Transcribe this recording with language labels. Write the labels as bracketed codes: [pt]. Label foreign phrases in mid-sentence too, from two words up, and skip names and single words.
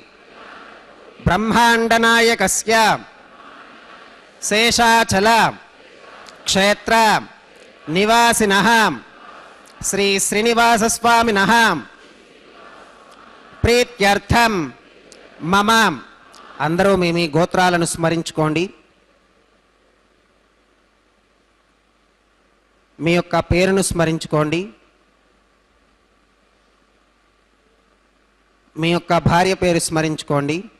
[sa] ब्रह्माण्डनायकस्य शेषाचल क्षेत्र निवासिनः श्री श्रीनिवास स्वामिनः प्रीत्यर्थं మమ [te] అందరూ మీ గోత్రాలను స్మరించుకోండి. మీ యొక్క పేరును స్మరించుకోండి. మీ యొక్క భార్య పేరు స్మరించుకోండి.